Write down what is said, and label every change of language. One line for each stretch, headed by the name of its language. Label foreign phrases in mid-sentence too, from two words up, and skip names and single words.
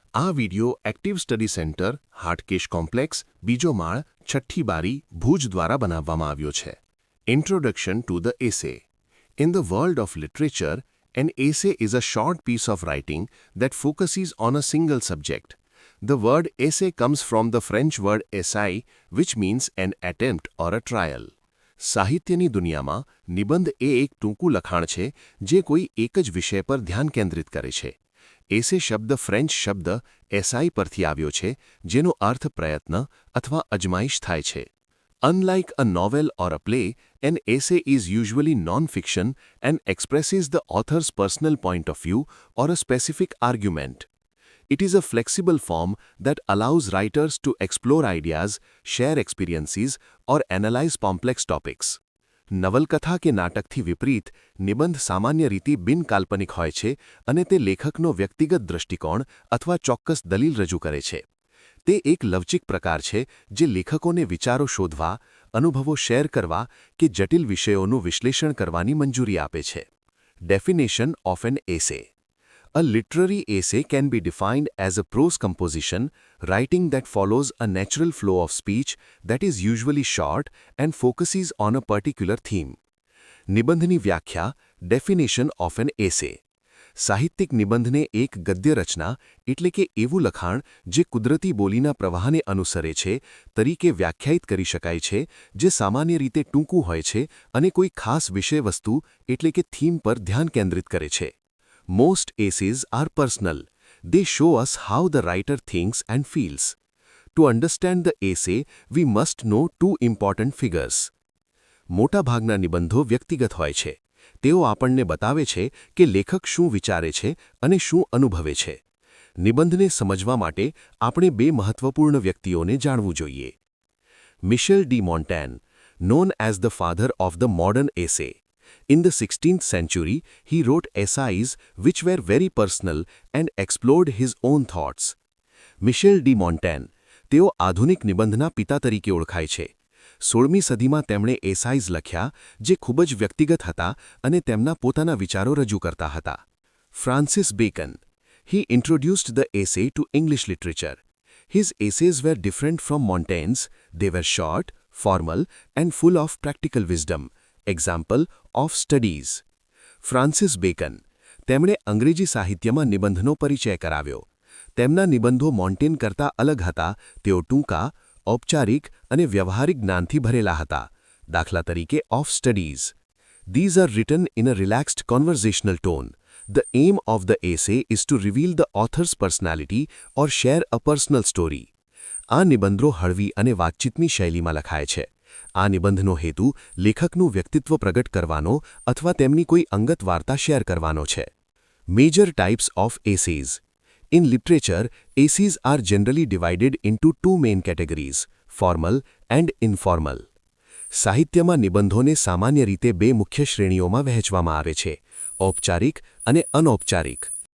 Gujarati: આ વિડિયો એક્ટિવ સ્ટડી સેન્ટર હાટકેશ કોમ્પ્લેક્સ બીજો માળ છઠ્ઠી બારી ભુજ દ્વારા બનાવવામાં આવ્યો છે.
English: Introduction to the essay. In the world of literature, an essay is a short piece of writing that focuses on a single subject. The word essay comes from the French word essayer, which means an attempt or a trial.
Gujarati: સાહિત્યની દુનિયામાં નિબંધ એ એક ટૂંકું લખાણ છે જે કોઈ એક જ વિષય પર ધ્યાન કેન્દ્રિત કરે છે. એસે શબ્દ ફ્રેન્ચ શબ્દ એસાઈ પરથી આવ્યો છે, જેનો અર્થ પ્રયત્ન અથવા અજમાઈશ થાય છે.
English: Unlike a novel or a play, an essay is usually non-fiction and expresses the author's personal point of view or a specific argument. It is a flexible form that allows writers to explore ideas, share experiences, or analyze complex topics.
Gujarati: નવલકથા કે નાટકથી વિપરીત, નિબંધ સામાન્ય રીતે બિનકાલ્પનિક હોય છે અને તે લેખકનો વ્યક્તિગત દૃષ્ટિકોણ અથવા ચોક્કસ દલીલ રજૂ કરે છે. તે એક લવચીક પ્રકાર છે જે લેખકોને વિચારો શોધવા, અનુભવો શેર કરવા કે જટિલ વિષયોનું વિશ્લેષણ કરવાની મંજૂરી આપે છે.
English: Definition of an essay. A literary essay can be defined as a prose composition, writing that follows a natural flow of speech that is usually short and focuses on a particular theme.
Gujarati: નિબંધની વ્યાખ્યા.
English: Definition of an essay.
Gujarati: સાહિત્યિક નિબંધને એક ગદ્ય રચના એટલે કે એવું લખાણ જે કુદરતી બોલીના પ્રવાહને અનુસરે છે તરીકે વ્યાખ્યાયિત કરી શકાય છે, જે સામાન્ય રીતે ટૂંકું હોય છે અને કોઈ ખાસ વિષયવસ્તુ એટલે કે થીમ પર ધ્યાન કેન્દ્રિત કરે છે.
English: Most essays are personal. They show us how the writer thinks and feels. To understand the essay, we must know two important figures.
Gujarati: મોટાભાગના નિબંધો વ્યક્તિગત હોય છે. તેઓ આપણને બતાવે છે કે લેખક શું વિચારે છે અને શું અનુભવે છે. નિબંધને સમજવા માટે આપણે બે મહત્વપૂર્ણ વ્યક્તિઓને જાણવું જોઈએ. મિશેલ ડી મોન્ટેન,
English: known as the father of the modern essay. In the 16th century, he wrote essays which were very personal and explored his own thoughts.
Gujarati: મિશેલ ડી મોન્ટેન, તેઓ આધુનિક નિબંધના પિતા તરીકે ઓળખાય છે. 16મી સદીમાં તેમણે એસાઇઝ લખ્યા જે ખૂબ જ વ્યક્તિગત હતા અને તેમના પોતાના વિચારો રજૂ કરતા હતા. ફ્રાન્સિસ બેકન.
English: He introduced the essay to English literature. His essays were different from Montaigne's. They were short, formal, and full of practical wisdom. Example of studies.
Gujarati: ફ્રાન્સિસ બેકન, તેમણે અંગ્રેજી સાહિત્યમાં નિબંધનો પરિચય કરાવ્યો. તેમના નિબંધો મોન્ટેન કરતાં અલગ હતા. તેઓ ટૂંકા, ઔપચારિક અને વ્યવહારિક જ્ઞાનથી ભરેલા હતા. દાખલા તરીકે
English: of studies. These are written in a relaxed conversational tone. The aim of the essay is to reveal the author's personality or share a personal story.
Gujarati: આ નિબંધો હળવી અને વાતચીતની શૈલીમાં લખાય છે. આ નિબંધનો હેતુ લેખકનું વ્યક્તિત્વ પ્રગટ કરવાનો અથવા તેમની કોઈ અંગત વાર્તા શેર કરવાનો છે.
English: Major types of essays. In literature, essays are generally divided into two main categories, formal and informal.
Gujarati: સાહિત્યમાં નિબંધોને સામાન્ય રીતે બે મુખ્ય શ્રેણીઓમાં વહેંચવામાં આવે છે, ઔપચારિક અને અનૌપચારિક.